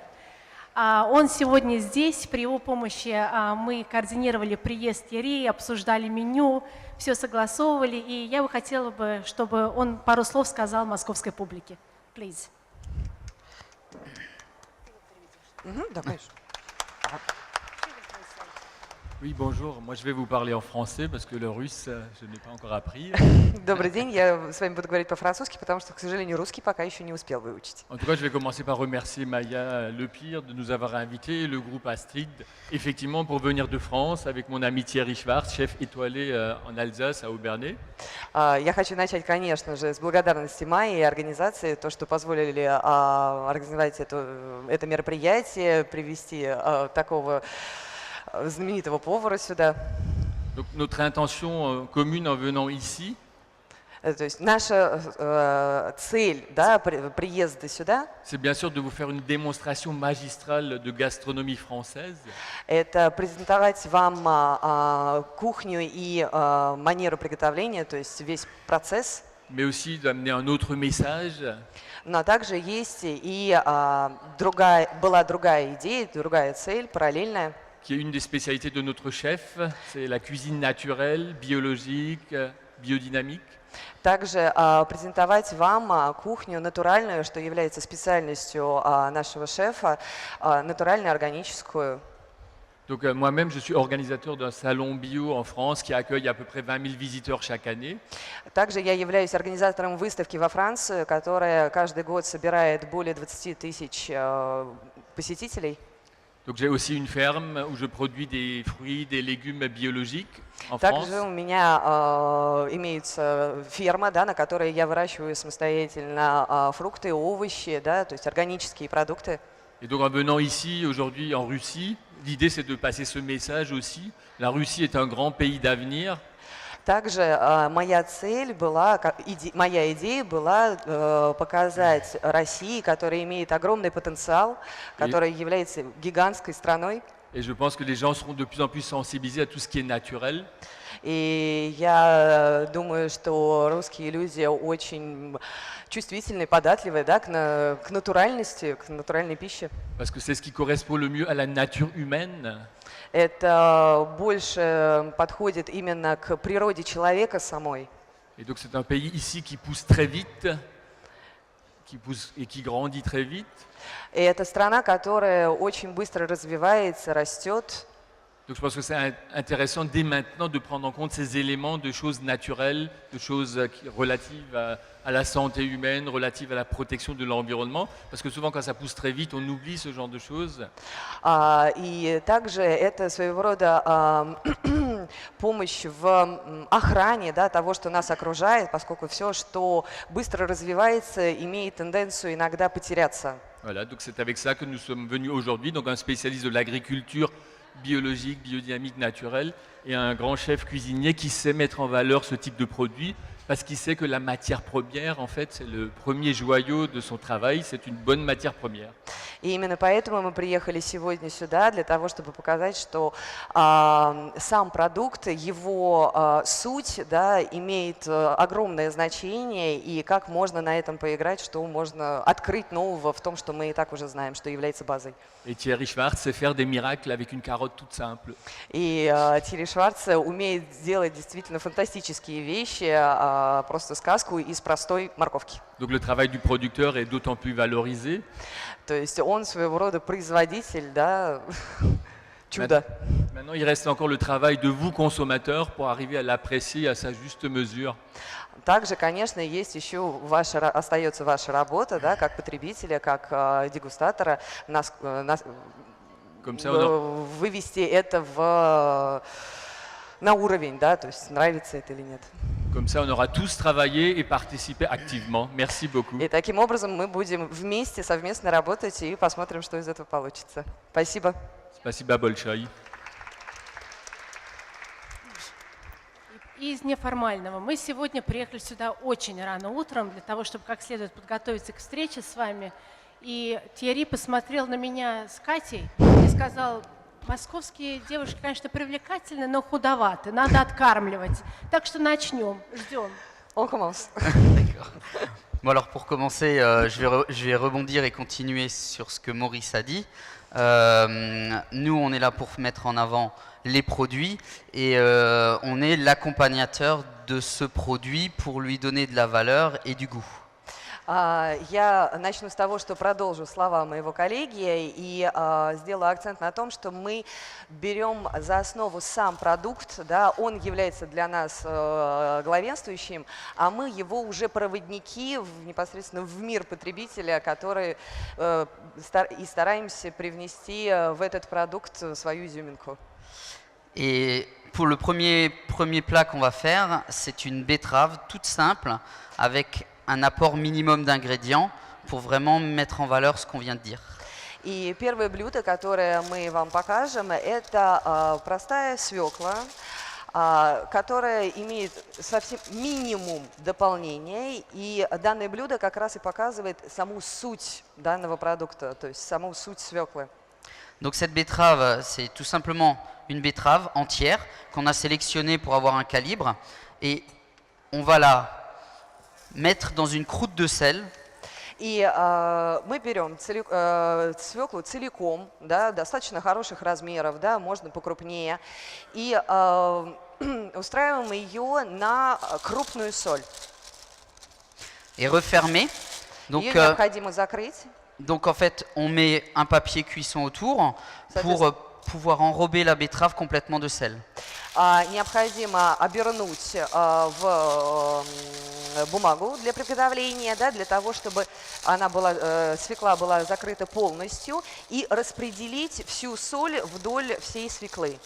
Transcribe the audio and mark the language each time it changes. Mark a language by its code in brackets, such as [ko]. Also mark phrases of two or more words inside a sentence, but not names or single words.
[ru] Он сегодня здесь, при его помощи мы координировали приезд Тьерри, обсуждали меню, все согласовывали, и я бы хотела, чтобы он пару слов сказал московской публике. Please. Да, конечно. [fr] Oui, bonjour. Moi, je vais vous parler en français parce que le russe, je n'ai pas encore appris. [ru] Добрый день, я с вами буду говорить по-французски, потому что, к сожалению, русский пока еще не успел выучить. [fr] En tout cas, je vais commencer par remercier Maya Lepire de nous avoir invités, et le groupe Astrid, effectivement, pour venir de France avec mon ami Thierry Schwartz, chef étoilé en Alsace, à Aubernais. [ru] Я хочу начать, конечно же, с благодарности Майи и организации, то, что позволили организовать это мероприятие, привести такого знаменитого повара сюда. [fr] Donc, notre intention commune en venant ici, [ru] То есть наша цель, да, приезда сюда, [fr] c'est bien sûr de vous faire une démonstration magistrale de gastronomie française. [ru] это презентовать вам кухню и манеру приготовления, то есть весь процесс. [fr] Mais aussi d'amener un autre message. [ru] Но также есть и была другая идея, другая цель, параллельная. [fr] Qui est une des spécialités de notre chef, c'est la cuisine naturelle, biologique, biodynamique. [ru] Также презентовать вам кухню натуральную, что является специальностью нашего шефа, натуральную, органическую. [fr] Donc moi-même, je suis organisateur d'un salon bio en France qui accueille à peu près 20 000 visiteurs chaque année. [ru] Также я являюсь организатором выставки во Франции, которая каждый год собирает более 20 тысяч посетителей. [fr] Donc j'ai aussi une ferme où je produis des fruits, des légumes biologiques en France. [ru] Также у меня имеется ферма, да, на которой я выращиваю самостоятельно фрукты, овощи, да, то есть органические продукты. [fr] Et donc en venant ici, aujourd'hui en Russie, l'idée c'est de passer ce message aussi. La Russie est un grand pays d'avenir. [ru] Также моя идея была показать России, которая имеет огромный потенциал, которая является гигантской страной. [fr] Et je pense que les gens seront de plus en plus sensibilisés à tout ce qui est naturel. [ru] И я думаю, что русские люди очень чувствительные, податливые, да, к натуральности, к натуральной пище. [fr] Parce que c'est ce qui correspond le mieux à la nature humaine. [ru] Это больше подходит именно к природе человека самой. [fr] Et donc c'est un pays ici qui pousse très vite, qui pousse et qui grandit très vite. [ru] И это страна, которая очень быстро развивается, растет. [fr] Donc je pense que c'est intéressant dès maintenant de prendre en compte ces éléments de choses naturelles, de choses relatives à la santé humaine, relatives à la protection de l'environnement, parce que souvent quand ça pousse très vite, on oublie ce genre de choses. [ru] И также это своего рода помощь в охране, да, того, что нас окружает, поскольку все, что быстро развивается, имеет тенденцию иногда потеряться. [fr] Voilà, donc c'est avec ça que nous sommes venus aujourd'hui, donc un spécialiste de l'agriculture biologique, biodynamique, naturelle, et un grand chef cuisinier qui sait mettre en valeur ce type de produit, parce qu'il sait que la matière première, en fait, c'est le premier joyau de son travail, c'est une bonne matière première. [ru] И именно поэтому мы приехали сегодня сюда, для того, чтобы показать, что сам продукт, его суть, да, имеет огромное значение, и как можно на этом поиграть, что можно открыть нового в том, что мы и так уже знаем, что является базой. [fr] Et Thierry Schwartz sait faire des miracles avec une carotte toute simple. [ru] И Тьерри Шварц умеет сделать действительно фантастические вещи, просто сказку из простой морковки. [fr] Donc le travail du producteur est d'autant plus valorisé. [ru] То есть он своего рода производитель, да, чудо. [fr] Maintenant, il reste encore le travail de vous, consommateurs, pour arriver à l'apprécier à sa juste mesure. [ru] Также, конечно, есть еще остается ваша работа, да, как потребителя, как дегустатора, [fr] Comme ça, on aura- [ru] вывести это на уровень, да, то есть нравится это или нет. [fr] Comme ça, on aura tous travaillé et participé activement. Merci beaucoup. [ru] И таким образом мы будем вместе, совместно работать и посмотрим, что из этого получится. Спасибо. Спасибо большое. И из неформального. Мы сегодня приехали сюда очень рано утром для того, чтобы как следует подготовиться к встрече с вами. И Тьерри посмотрел на меня с Катей и сказал: московские девушки, конечно, привлекательны, но худоваты, надо откармливать. Так что начнем, ждем. [fr] On commence. D'accord. Bon alors pour commencer, je vais rebondir et continuer sur ce que Maurice a dit. Nous, on est là pour mettre en avant les produits et on est l'accompagnateur de ce produit pour lui donner de la valeur et du goût. [ru] Я начну с того, что продолжу слова моего коллеги и сделаю акцент на том, что мы берем за основу сам продукт, да, он является для нас главенствующим, а мы его уже проводники непосредственно в мир потребителя, который и стараемся привнести в этот продукт свою изюминку. [fr] Et pour le premier plat qu'on va faire, c'est une betterave toute simple avec un apport minimum d'ingrédients pour vraiment mettre en valeur ce qu'on vient de dire. [ru] И первое блюдо, которое мы вам покажем, это простая свекла, которая имеет совсем минимум дополнений. И данное блюдо как раз и показывает саму суть данного продукта, то есть саму суть свеклы. [fr] Donc cette betterave, c'est tout simplement une betterave entière qu'on a sélectionnée pour avoir un calibre et on va la mettre dans une croûte de sel. [ru] И мы берем свеклу целиком, да, достаточно хороших размеров, да, можно покрупнее, и устраиваем ее на крупную соль. [fr] Et refermer. [ru] Ее необходимо закрыть. [fr] Donc en fait, on met un papier cuisson autour pour pouvoir enrober la betterave complètement de sel. [ru] Необходимо обернуть в бумагу для приготовления, да, для того, чтобы свекла была закрыта полностью, и распределить всю соль вдоль всей свеклы.